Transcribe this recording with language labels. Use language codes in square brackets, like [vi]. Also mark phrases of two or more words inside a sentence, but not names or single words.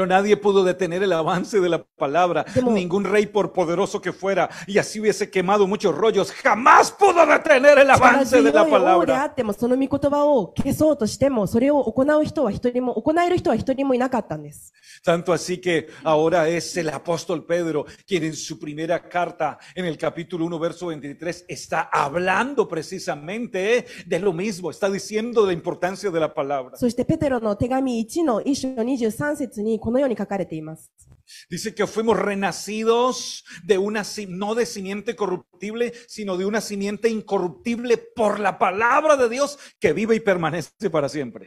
[es] Pero nadie pudo detener el avance de la palabra. Ningún rey, por poderoso que fuera, y así hubiese quemado muchos rollos, jamás pudo detener el avance de la [ja] 力強い王であ [es] palabra. [ja] っても、その御言葉を消そうとしても、それを行う人は一人も、行える人は一人もいなかったんです。 [es] Tanto así que ahora es el apóstol Pedro quien en su primera carta, en el capítulo 1, verso 23, está hablando precisamente de lo mismo, está diciendo la importancia de la palabra. [ja] そしてペテロの手紙1の1章23節にこのように書かれています。 [es] Dice que fuimos renacidos de una, no de simiente corruptible, sino de una simiente incorruptible por la palabra de Dios que vive y permanece para siempre.